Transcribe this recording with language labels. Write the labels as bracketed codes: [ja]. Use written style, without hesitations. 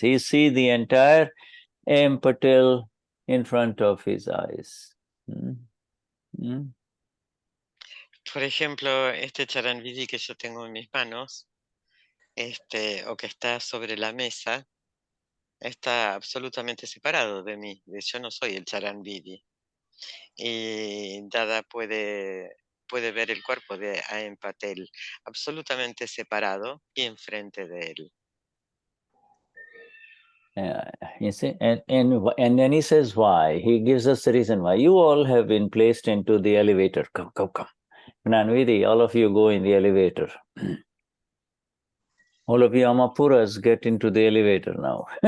[en] He sees the entire M. Patel in front of his eyes. [es] Por ejemplo, este charanvidi que yo tengo en mis manos, o que está sobre la mesa, está absolutamente separado de mí. Yo no soy el charanvidi. Y Dada puede ver el cuerpo de A.M. Patel absolutamente separado y enfrente de él. [en] You see, and then he says why. He gives us the reason why. You all have been placed into the elevator. Come. Gnanvidi, all of you go in the elevator. All of you Amapuras get into the elevator now.